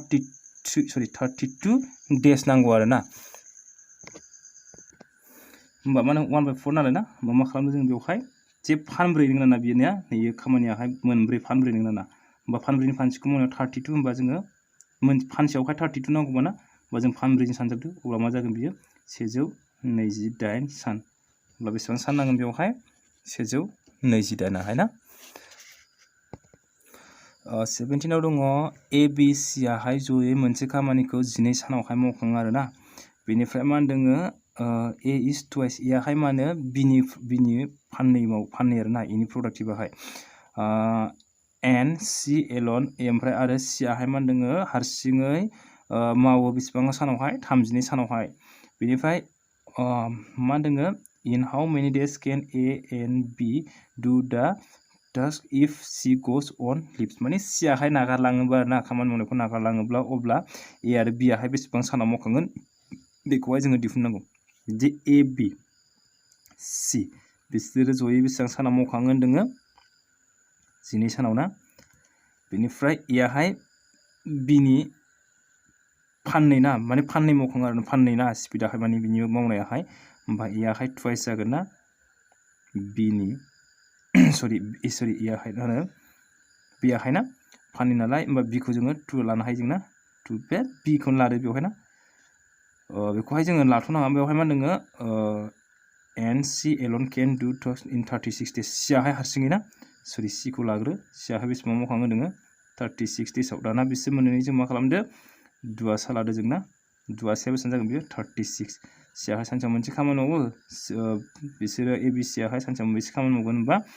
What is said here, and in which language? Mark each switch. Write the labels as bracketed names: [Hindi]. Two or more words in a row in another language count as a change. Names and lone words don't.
[Bodo] 32 डेज नांगौ आरो ना होमबा मा होनो 1/4 नालाय ना होमबा मा खालामदों जों बेवहाय जे फानब्रै नोंना ना बेनिया नैयो खामानियाहाय मोनब्रै फानब्रै नोंना ना होमबा फानब्रैनि फानसेखौ मावनायाव 32 होमबा जोङो फानसेयावहाय 32 नांगौबा ना होमबा जों फानब्रैजों सानजाबदो अब्ला मा जागोन बियो 128 सान अब्ला बेसेबां सान नांगोन बेवहाय 128 आहाय ना 17 आव दङ a b c आहाय जयै मोनसे खामानिखौ 12 सानावहाय मावखाङो आरो ना बेनिफ्राय मा होनदों [English] a is twice a [Bodo] आहाय मा होनो बिनि फाननै आरो ना इनि प्रडाक्टिभाहाय [English] and c alone [Bodo] a ओमफ्राय आरो c आहाय मा होनदों हारसिङै मावो बेसेबां सानावहाय 32 सानावहाय बेनिफ्राय मा होनदों [English] in how many days can a and b do the task if c goes on leaves [Bodo] माने c आहाय नागारलाङोबा ना खामानि मावनायखौ नागारलाङोब्ला अब्ला a आरो b आहाय बेसेबां सानाव मावखांगोन बेखौहाय जोङो दिहुननांगौ जे a b c बिसोरो जयै बेसेबां सानाव मावखाङो होनदों 12 सानाव ना बेनिफ्राय a आहाय b नि फाननै ना माने फाननै मावखाङो आरो फाननै ना स्पिडाहाय माने बिनि मावनायाहाय होमबा a आहाय ट्वाइस जागोन ना b नि सरि a आहाय आरो b आहाय ना फाननै नालाय होमबा b खौ जोङो 2 लानो हायो जोंना 2 बे b खौनो लादो बेवहाय ना बेखौहाय जोङो लाथ'नाङा बेवहाय मा होनदों [English] and c alone can do tasks in 36 days [Bodo] c आहाय हारसिङै ना सरि c खौ लाग्रो c आहाय बेसेबां मावखाङो होनदों [English] 36 days [Bodo] आव दाना बिसोर मोननै जों मा खालामदो दुआसा लादो जोंना दुआसाया बेसेबां जागोन बेयो 36 c आहाय सानसेयाव मोनसे खामानि मावो बिसोरो a b c आहाय सानसेयाव मोनसे खामानि मावगोन होनबा